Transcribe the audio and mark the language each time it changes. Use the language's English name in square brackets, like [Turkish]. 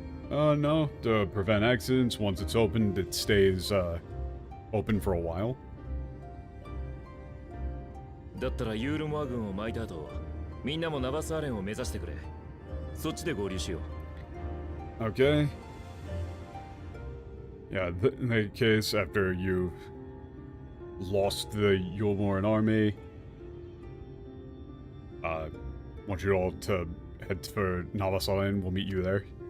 [English] No. To prevent accidents, once it's opened, it stays open for a while. [Japanese] だったらユールモア軍を巻いた後、みんなもナバスアレンを目指してくれ。そっちで合流しよう。 [English] Okay. Yeah, in that case, after you've lost the Yulmoran army, want you all to head for Navasalen. We'll meet you there.